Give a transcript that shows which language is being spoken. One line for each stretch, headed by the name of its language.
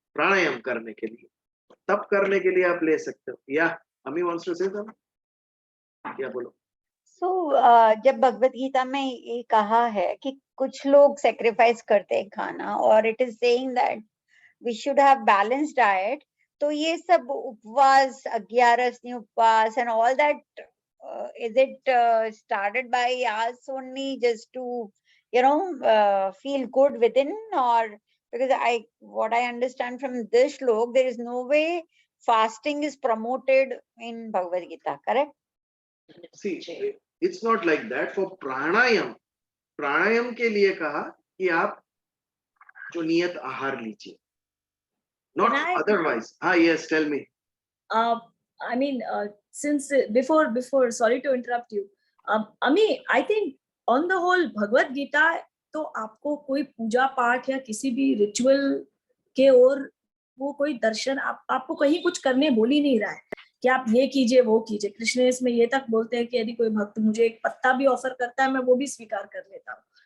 Hindi: प्राणायाम करने के लिए, तब करने के लिए आप ले सकते हो। या अमी
English: wants to say
Hindi: क्या बोलो। जब भगवत गीता में ये कहा है कि कुछ लोग सेक्रीफाइस करते हैं खाना, और
English: it is saying that we should have balanced diet,
Hindi: तो ये सब उपवास, 11 उपवास
English: and all that, is it started by us only just to, feel good within, or because what I understand from this shlok, there is no way fasting is promoted in Bhagavad Gita, correct? See, it's not like that. For
Hindi: प्राणायाम के लिए कहा कि आप जो नियत आहार लीजिए,
English: not otherwise. Yes, tell me. I mean, since before, sorry to interrupt you.
Hindi: Ami,
English: I think on the whole,
Hindi: Bhagavad Gita, तो आपको कोई पूजा पाठ या किसी भी रिचुअल के और वो कोई दर्शन आपको कहीं कुछ करने बोल ही नहीं रहा है कि आप ये कीजिए वो कीजिए। कृष्ण इसमें ये तक बोलते हैं कि यदि कोई भक्त मुझे एक पत्ता भी ऑफर करता है मैं वो भी स्वीकार कर लेता हूँ।